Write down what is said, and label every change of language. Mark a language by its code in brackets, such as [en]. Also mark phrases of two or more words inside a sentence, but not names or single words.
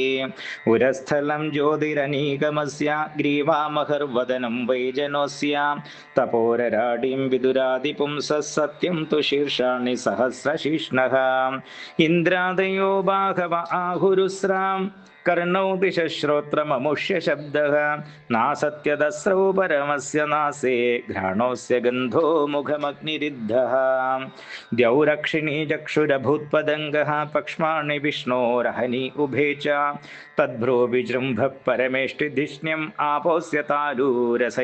[sa] ഉരസ്ഥലം ജ്യോതിരനീകമസ്യ ഗ്രീവാമഹർവദനം വൈജനോസ്യ. തപോരരാടിം വിദുരാദിപും സത്യം തു ശീർഷാണി സഹസ്രശീഷ്ണഃ. ഇന്ദ്രാദയോ ബാഹവ ആഹുരുസ്രാം. कर्णौ दिशश्रोत्रममुष्य शब्दः नासत्यदस्रौ परमस्य नासे घ्राणोऽस्य गन्धो मुखमग्निरिद्धः द्यौरक्षिणी चक्षुरभूत्पदङ्गः पक्ष्माणि विष्णोरहनि उभे च तद्भ्रो विजृम्भः परमेष्टिधिष्ण्यम् आपोऽस्य तालूरस